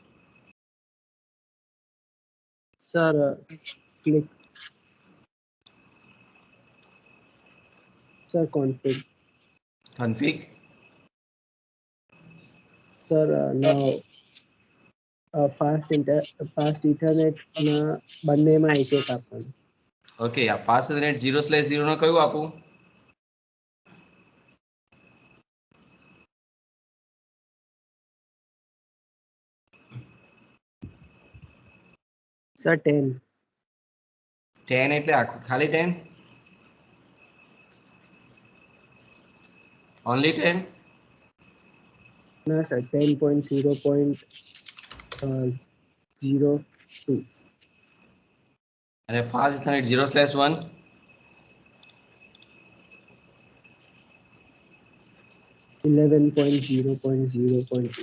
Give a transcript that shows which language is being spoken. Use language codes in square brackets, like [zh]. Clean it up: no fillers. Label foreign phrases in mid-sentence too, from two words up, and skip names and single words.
[en] Sir, click. Sir, config. Config. Sir, now fast Ethernet [gu] ના બંનેમાં એક આપવાનું. [en] Okay. Fast Ethernet [gu] 0/0 નો કયું આપું? [en] Sir, 10. [gu] 10 એટલે ખાલી 10? [en] Only 10? No, sir, 10.0.02. And fast Ethernet 0/1? 11.0.0.2.